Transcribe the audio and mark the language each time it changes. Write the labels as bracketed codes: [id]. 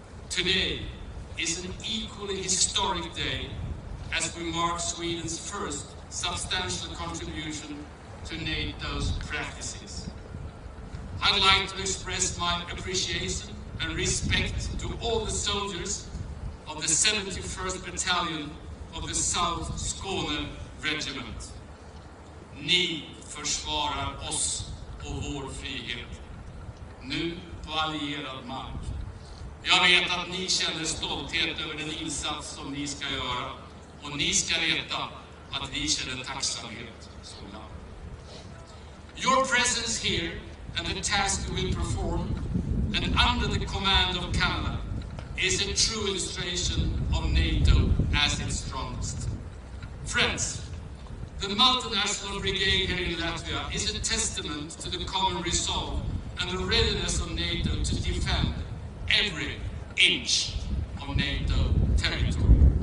[en] Today is an equally historic day as we mark Sweden's first substantial contribution to NATO's practices. I'd like to express my appreciation and respect to all the soldiers of the 71st Battalion of the South Skåne Regiment. [sv] Ni försvarar oss och vår frihet. Nu på allierad mark. Jag vet att ni känner stolthet över den insats som ni ska göra. Och ni ska veta att vi känner tacksamhet som land. [en] Your presence here and the task you will perform, and under the command of Canada, is a true illustration of NATO as its strongest. Friends, the multinational brigade here in Latvia is a testament to the common resolve and the readiness of NATO to defend every inch of NATO territory.